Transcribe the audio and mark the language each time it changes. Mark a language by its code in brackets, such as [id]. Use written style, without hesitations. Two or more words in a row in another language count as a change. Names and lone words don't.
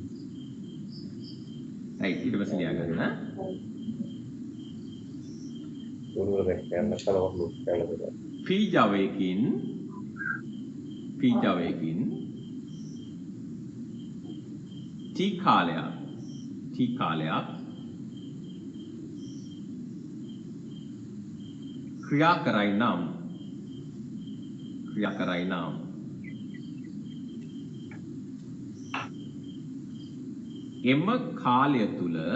[si] Right, ඊට පස්සේ ලියා ගන්න. [id] Dulu deh, kayak kalau waktu kayak gitu. [si] P ජවයකින් T T කාලයක් ක්‍රියා කරයි නම් එම කාලය තුල